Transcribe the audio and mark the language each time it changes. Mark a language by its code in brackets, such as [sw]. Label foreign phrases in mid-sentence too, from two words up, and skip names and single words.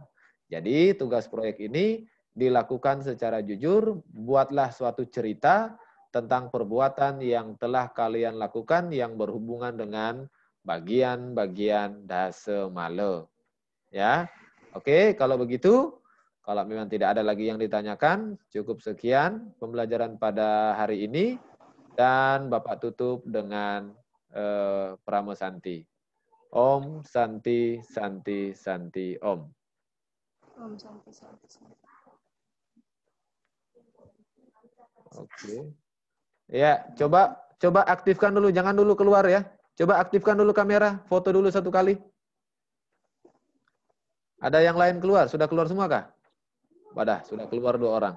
[id] Jadi tugas proyek ini dilakukan secara jujur, buatlah suatu cerita tentang perbuatan yang telah kalian lakukan yang berhubungan dengan bagian-bagian dasemale. Ya, oke, kalau begitu, kalau memang tidak ada lagi yang ditanyakan, cukup sekian pembelajaran pada hari ini, dan Bapak tutup dengan Pramo Santi. [sa] Om Santi Santi Santi Om. Om Santi Santi Santi. [id] Oke. Ya, coba aktifkan dulu, jangan dulu keluar ya. Coba aktifkan dulu kamera, foto dulu satu kali. Ada yang lain keluar? Sudah keluar semua kah? Wadah, sudah keluar 2 orang.